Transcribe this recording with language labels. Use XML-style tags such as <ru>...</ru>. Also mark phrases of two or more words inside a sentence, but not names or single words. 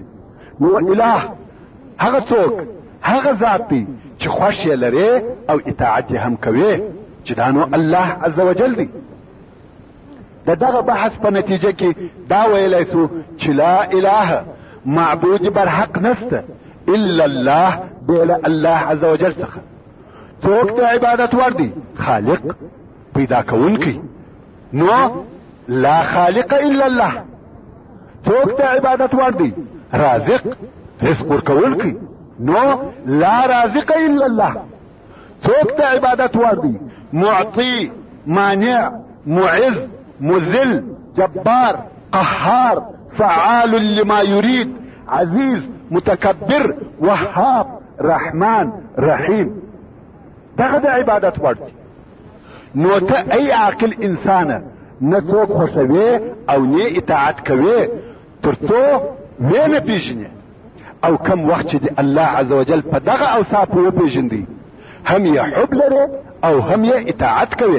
<ps>نو اله هغه څوک هغه ذات دی چې خوښ یې لري او اطاعت یې هم کوي چې دا نو</ps> <ar>الله عز وجل</ar> <ps>دی. د دغه بحث په نتیجه کې دا ویلی سو چې</ps> <ar>لا اله</ar> <ps>معبود بر حق نسته</ps> <ar>الا الله</ar> <ps>بلا</ps> <ar>الله عز وجل</ar> <ps>څخه. څوک ته عبادت ور دی؟ خالق پیدا کوونکی.</ps> <ar>نو لا خالق الا الله. څوک ته عبادت ور دی؟ رازق رزق ورکوونکی.</ar> <ps>نو</ps> <ar>لا رازق الا الله.</ar> <ps>څوک ته عبادت ور دی؟</ps> <ar>معطي، مانع، معز، مذل، جبار، قهار، فعال لما يريد، عزيز، متكبر، وهاب، رحمن، رحيم.</ar> <ps>دغه د عبادت ور دی. نو ته ای عاقل انسانه نه څوک خوښوي او نه اطاعت کوي تر څو نه پیژنې او کم وخت چې د</ps> <ar>الله عز وجل</ar> <ps>په دغه اوصاف وپیژندي هم یې حب لري او هم یې اطاعت کوي.</ps>